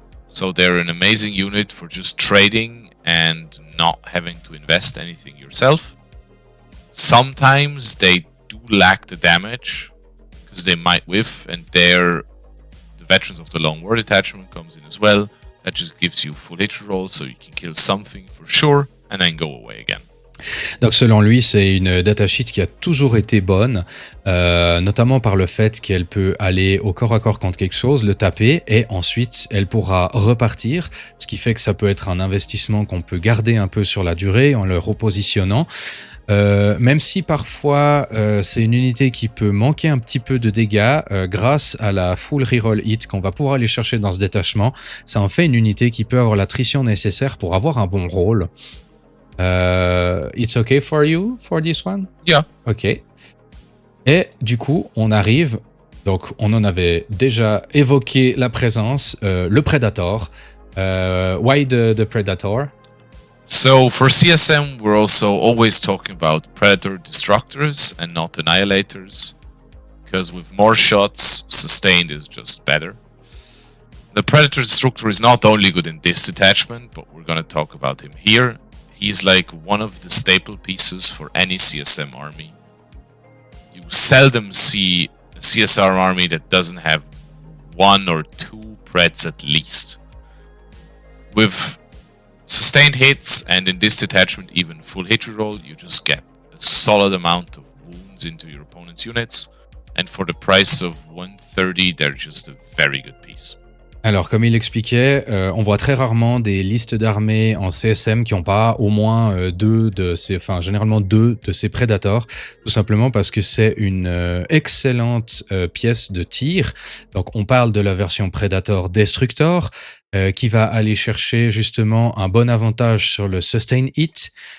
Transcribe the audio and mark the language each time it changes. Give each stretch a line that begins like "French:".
English: So they're an amazing unit for just trading and not having to invest anything yourself. Sometimes they do lack the damage because they might whiff, and there the Veterans of the Long War Detachment comes in as well. That just gives you full hit roll, so you can kill something for sure and then go away again.
French: Donc selon lui, c'est une datasheet qui a toujours été bonne, notamment par le fait qu'elle peut aller au corps à corps contre quelque chose, le taper, et ensuite elle pourra repartir, ce qui fait que ça peut être un investissement qu'on peut garder un peu sur la durée en le repositionnant. Même si parfois c'est une unité qui peut manquer un petit peu de dégâts, grâce à la full reroll hit qu'on va pouvoir aller chercher dans ce détachement, ça en fait une unité qui peut avoir l'attrition nécessaire pour avoir un bon rôle.
English: It's okay for you for this one? Yeah. Ok.
French: Et du coup, on arrive, donc on en avait déjà évoqué la présence, le Predator.
English: Why the Predator? So for CSM, we're also always talking about Predator Destructors and not Annihilators, because with more shots, sustained is just better. The Predator Destructor is not only good in this detachment, but we're going to talk about him here. He's like one of the staple pieces for any CSM army. You seldom see a CSR army that doesn't have 1 or 2 Preds at least. With sustained hits, and in this detachment even full hit reroll, you just get a solid amount of wounds into your opponent's units. And for the price of 130, they're just a very good piece.
French: Alors, comme il l'expliquait, on voit très rarement des listes d'armées en CSM qui n'ont pas au moins généralement deux de ces Predators, tout simplement parce que c'est une excellente pièce de tir. Donc, on parle de la version Predator Destructor, qui va aller chercher justement un bon avantage sur le Sustain Hit.